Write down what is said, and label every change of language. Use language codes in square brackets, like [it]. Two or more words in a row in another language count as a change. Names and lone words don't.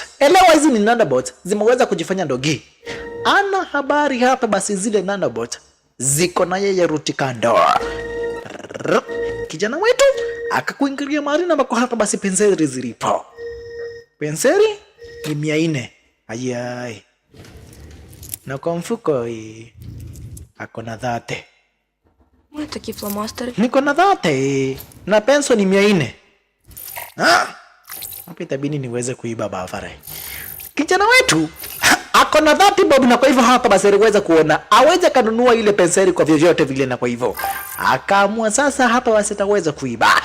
[sw] Elewa hizi ni nanobot zimeweza kujifanya ndogi. Ana habari hapa basi zile nanobot ziko na yeye Rutikando. Kijana wetu akakuingilia mahali na bako hapa basi penseri zilipo. Penseri ni 400. Ayai. Na kwa mfuko ako na 30. [uk] Ой, такі фломастери. [sw] Niko na 30 na penso ni 400. Hapo itabidi niweze kuiba Vavarai. Kijana wetu ako na 30 bob, na kwa hivyo hapa basi aliweza kuona aweze kanunua ile penseli kwa vyovyote vile, na kwa hivyo akaamua sasa hapa basi ataweza kuiba.